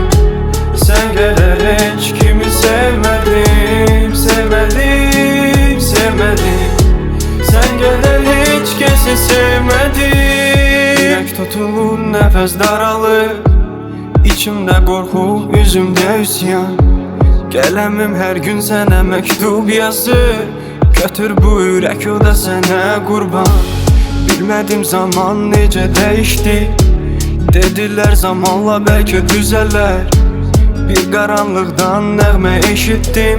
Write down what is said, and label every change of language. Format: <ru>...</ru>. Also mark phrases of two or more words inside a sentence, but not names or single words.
<tr>Sen kadar hiç kimi sevmedim. Sevmedim, sevmedim. Sen kadar hiç kimse sevmedim. Yürek tutulur, nefes daralır. İçimde korku, yüzümde üsyan.</tr> <az>Qələmim hər gün sənə məktub yazır. Götür bu ürək, o da sənə qurban. Bilmədim zaman necə dəyişdi. Dedilər zamanla bəlkə düzələr. Bir qaranlıqdan nəğmə eşitdim.</az>